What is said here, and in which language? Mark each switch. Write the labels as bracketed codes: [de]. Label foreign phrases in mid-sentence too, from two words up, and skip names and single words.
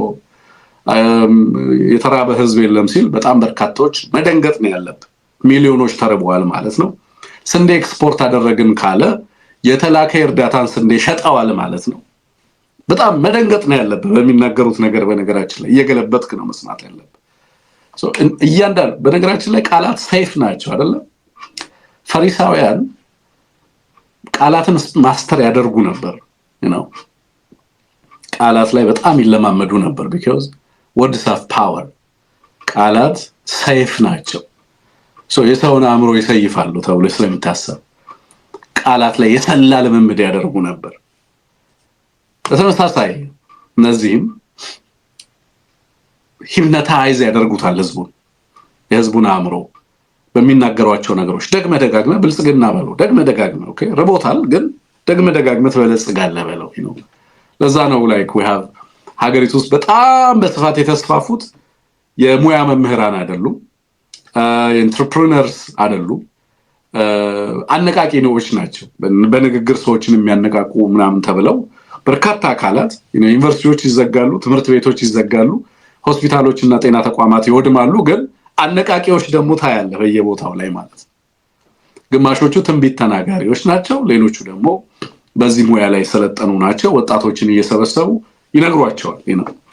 [am] የተራበ ህዝብ የለም ሲል በጣም በርካታዎች መደንገጥ ነው ያለብን። ሚሊዮኖች ተርበዋል ማለት ነው። ስንዴ ኤክስፖርት አደረግን ካለ የተላከ እርዳታን ስንዴ ሸጠዋል ማለት ነው። በጣም መደንገጥ ነው ያለብን በሚናገሩት ነገር። በነገራችን ላይ እየገለበጥክ ነው መስማት ያለብን። እያንዳንዱ በነገራችን ላይ ቃላት ሰይፍ ናቸው አይደለ? ፈሪሳውያን ቃላትን ማስተር ያደርጉ ነበር ነው። ቃላት ላይ በጣም ይለማመዱ ነበር። [en] because words have power። [am] ቃላት ሰይፍ ናቸው። የሰውን አእምሮ ይሰይፋሉ ተብሎ ስለሚታሰብ ቃላት ላይ የተላ ልምምድ ያደርጉ ነበር። በተመሳሳይ እነዚህም ሂፕኖታይዝ ያደርጉታል ህዝቡን፣ የህዝቡን አእምሮ በሚናገሯቸው ነገሮች። ደግመ ደጋግመ ብልጽግና በለው፣ ደግመ ደጋግመ ኦኬ ርቦታል ግን ደግመ ደጋግመ ትበለጽጋለህ በለው ነው። ለዛ ነው [en] like we have [am] ሀገሪቱ ውስጥ በጣም በስፋት የተስፋፉት የሙያ መምህራን አይደሉም፣ ኢንተርፕረነርስ አይደሉም፣ አነቃቂ ነዎች ናቸው። በንግግር ሰዎችን የሚያነቃቁ ምናምን ተብለው በርካታ አካላት ዩኒቨርሲቲዎች ይዘጋሉ፣ ትምህርት ቤቶች ይዘጋሉ፣ ሆስፒታሎች እና ጤና ተቋማት ይወድማሉ። ግን አነቃቂዎች ደግሞ ታያለህ በየቦታው ላይ ማለት ነው። ግማሾቹ ትንቢት ተናጋሪዎች ናቸው፣ ሌሎቹ ደግሞ በዚህ ሙያ ላይ ሰለጠኑ ናቸው። ወጣቶችን እየሰበሰቡ ይነግሯቸዋል ነው።